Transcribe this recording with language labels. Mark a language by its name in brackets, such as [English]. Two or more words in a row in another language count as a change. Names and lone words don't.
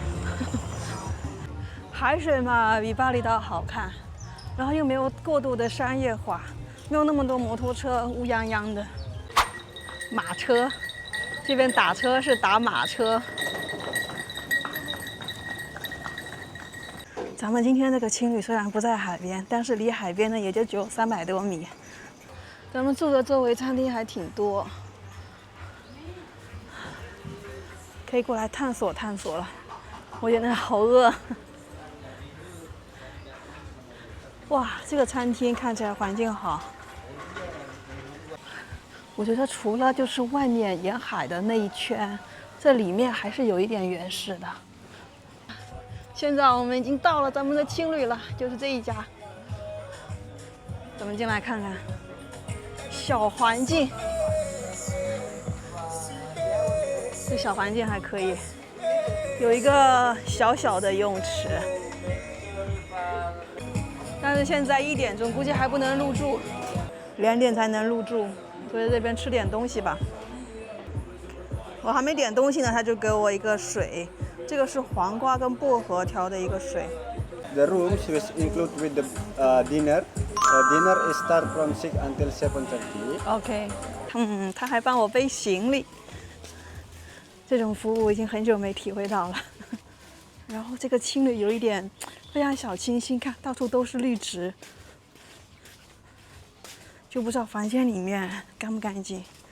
[Chinese] 海水嘛，比巴厘島好看，然後又沒有過度的商業化，沒有那麼多摩托車烏泱泱的。馬車，這邊打車是打馬車。咱們今天這個青旅雖然不在海邊，但是離海邊呢也就只有300多米。咱們住的周圍餐廳還挺多。可以過來探索探索了，我现在好餓。哇，这个餐厅看起来環境好。我覺得除了就是外面沿海的那一圈，這裡面還是有一點原始的。現在我們已經到了咱們的青旅了，就是這一家。咱們進來看看，小環境。這小環境還可以，有一個小小的游泳池，但是現在1點鐘，估計還不能入住，2點才能入住，所以這邊吃點東西吧。我還沒點東西呢，他就給我一個水，這個是黃瓜跟薄荷調的一個水。 [English] The rooms is include with the dinner. Dinner is start from 6 until 7:30. [Chinese] OK， 他還幫我背行李。這種服務我已經很久沒體會到了。然後這個青旅有一點非常小清新，看到處都是綠植，就不知道房間裡面乾不乾淨。